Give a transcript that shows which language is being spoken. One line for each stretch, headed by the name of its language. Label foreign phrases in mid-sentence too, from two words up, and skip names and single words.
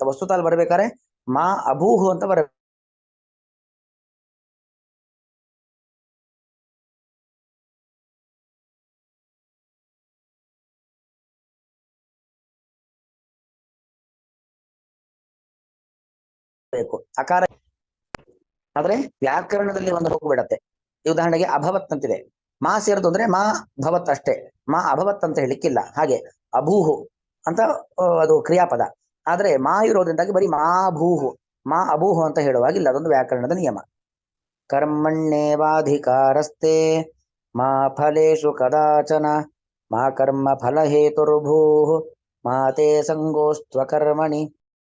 Kannada: ವಸ್ತುತಲ್ಲಿ ಬರ್ಬೇಕಾದ್ರೆ
Sanskrit: ಮಾ ಅಭೂಹು
Kannada: ಅಂತ ಬರಬೇಕು. ಅಕಾರ ಆದ್ರೆ ವ್ಯಾಕರಣದಲ್ಲಿ ಒಂದು ಹೋಗ್ಬಿಡತ್ತೆ. ಈ ಉದಾಹರಣೆಗೆ ಅಭವತ್ ಅಂತಿದೆ, ಮಾ ಸೇರಿದು ಅಂದ್ರೆ
Sanskrit: ಮಾ ಭವತ್
Kannada: ಅಷ್ಟೇ,
Sanskrit: ಮಾ ಅಭವತ್
Kannada: ಅಂತ ಹೇಳಿಕ್ಕಿಲ್ಲ. ಹಾಗೆ ಅಭೂಹು ಅಂತ ಅದು ಕ್ರಿಯಾಪದ. ಆದ್ರೆ ಮಾ ಇರೋದ್ರಿಂದಾಗಿ ಬರೀ
Sanskrit: ಮಾ ಭೂಹು, ಮಾ ಅಭೂಹು
Kannada: ಅಂತ ಹೇಳುವಾಗಿಲ್ಲ. ಅದೊಂದು ವ್ಯಾಕರಣದ ನಿಯಮ.
Sanskrit: ಕರ್ಮಣ್ಯೇವಾಧಿಕಾರಸ್ತೆ ಮಾ ಫಲೇಶು ಕದಾಚನ ಮಾ ಕರ್ಮ ಫಲ ಹೇತುರ್ಭೂಃ ಮಾ ತೇ ಸಂಗೋಸ್ತ್ವ ಕರ್ಮಣಿ